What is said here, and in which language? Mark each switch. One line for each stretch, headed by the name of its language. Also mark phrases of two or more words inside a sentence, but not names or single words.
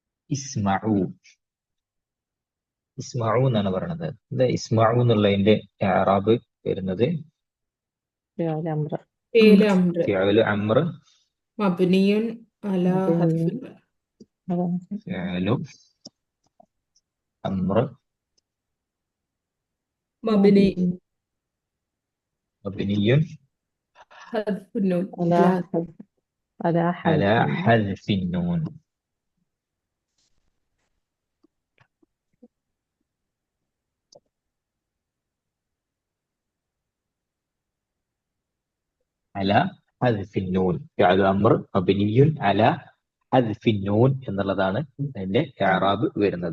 Malayalam: ഇസ്മഉ. ഇസ്മഉ എന്നാണ് പറയുന്നത്. ഇത് ഇസ്മഉ എന്നുള്ളതിന്റെ ഇഅ്റാബ് വരുന്നത്
Arabic: فعل أمر فعل أمر فعل أمر مبني على حذف مبني على ഫിഅലു അംർ مبني മബ്നിയുൻ حذف النون على على حذف على അലാ حذف حذف نون. على حذف نون. فعل أمر مبني على حذف نون
Malayalam: എന്നുള്ളതാണ് അതിന്റെ ഇഅ്റാബ് വരുന്നത്.